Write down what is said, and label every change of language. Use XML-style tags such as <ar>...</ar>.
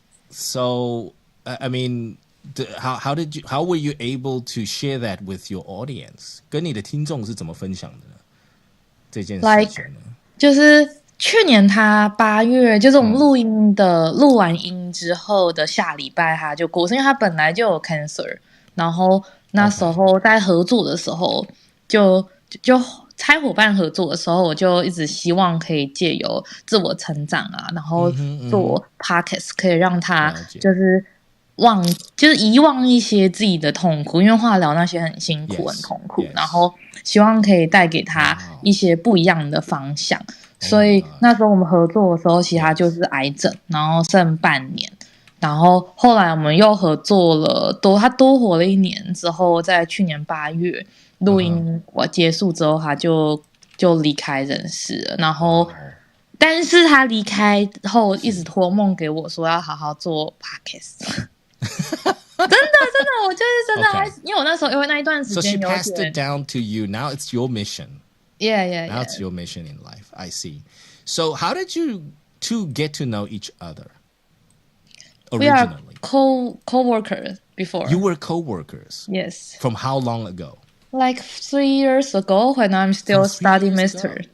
<en>So I mean, how were you able to share that with your audience？</en> <zh>跟你的听众是怎么分享的呢？这件事情呢？就是去年他8月，就是我们录完音之后的下礼拜他就过世，因为他本来就有 cancer， 然后那时候在合作的时候就拆伙伴合作的时候，我就一直希望可以借由自我成长啊，然后做 podcast 可以让他就是遗忘一些自己的痛苦，因为化疗那些很辛苦很痛苦，然后希望可以带给他一些不一样的方向。所以那时候我们合作的时候，其实他就是癌症，然后剩半年，然后后来我们又合作了他多活了1年之后，在去年8月录音结束之后，他就离开人世了。然后但是他离开后一直托梦给我说要好好做 podcast。真的，我就是真的，okay. 因为我那时候因为那一段时间有点</zh> <en>So she passed it down to you. Now it's your mission. Yeah. Now it's your mission in life. I see. So how did you two get to know each other? Originally, we are co-workers before. You were co-workers. Yes. From how long ago? Like 3 years ago, when I'm still studying master.</en>